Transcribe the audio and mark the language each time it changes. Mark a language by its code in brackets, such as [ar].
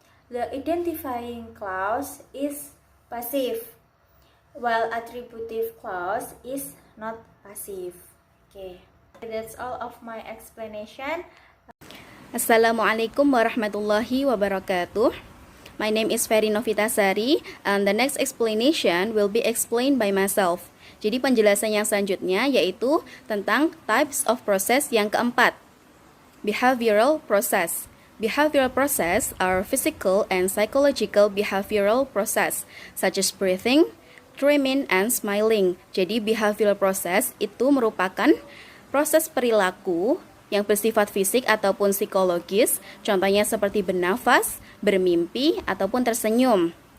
[en] The identifying clause is passive, while attributive clause is not passive. Okay, that's all of my explanation. [ar] Assalamualaikum warahmatullahi wabarakatuh. [en] My name is Ferry Novitasari, and the next explanation will be explained by myself. [id] Jadi penjelasan yang selanjutnya yaitu tentang [en] types of process [id] yang keempat. [en] Behavioral process. Behavioral process are physical and psychological behavioral process, such as breathing, dreaming, and smiling. [id] Jadi behavioral process itu merupakan proses perilaku yang bersifat fisik ataupun psikologis, contohnya seperti bernafas, bermimpi, ataupun tersenyum.